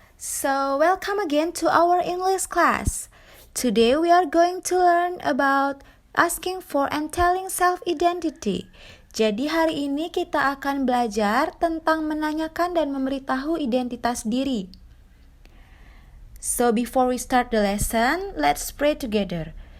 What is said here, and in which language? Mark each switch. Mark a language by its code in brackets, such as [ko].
[en] So, welcome again to our English class. Today we are going to learn about asking for and telling self-identity. [id] Jadi hari ini kita akan belajar tentang menanyakan dan memberitahu identitas diri. [en] So, before we start the lesson, let's pray together.